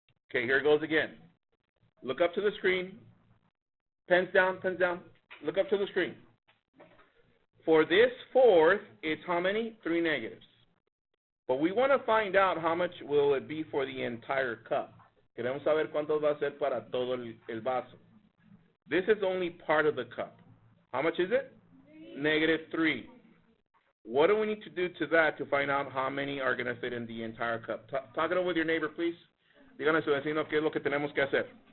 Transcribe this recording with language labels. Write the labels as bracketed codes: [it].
[en] Okay, here it goes again. Look up to the screen. Pens down, pens down. Look up to the screen. For this fourth, it's how many? 3 negatives. But we want to find out how much will it be for the entire cup. [es] Queremos saber cuánto va a ser para todo el vaso. [en] This is only part of the cup. How much is it? -3. What do we need to do to that to find out how many are going to fit in the entire cup? Talk it over with your neighbor, please. [es] Díganle a su vecino qué es lo que tenemos que hacer.